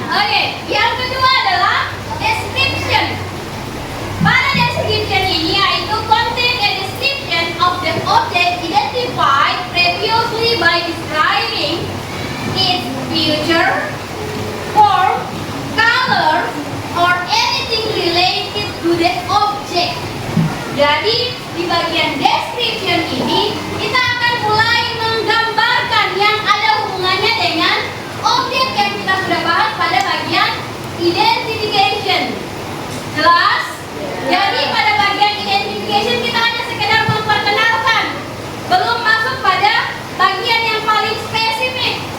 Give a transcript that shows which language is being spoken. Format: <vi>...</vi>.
<id>Oke, yang kedua adalah description. Pada description ini yaitu</id> <en>contain a description of the object identified previously by describing its feature, form, color, or anything related to the object.</en> <id>Jadi di bagian description ini kita akan mulai menggambarkan yang ada hubungannya dengan objek yang kita sudah bahas pada bagian identification. Jelas? Jadi pada bagian identification kita hanya sekedar memperkenalkan, belum masuk pada bagian yang paling spesifik.</id>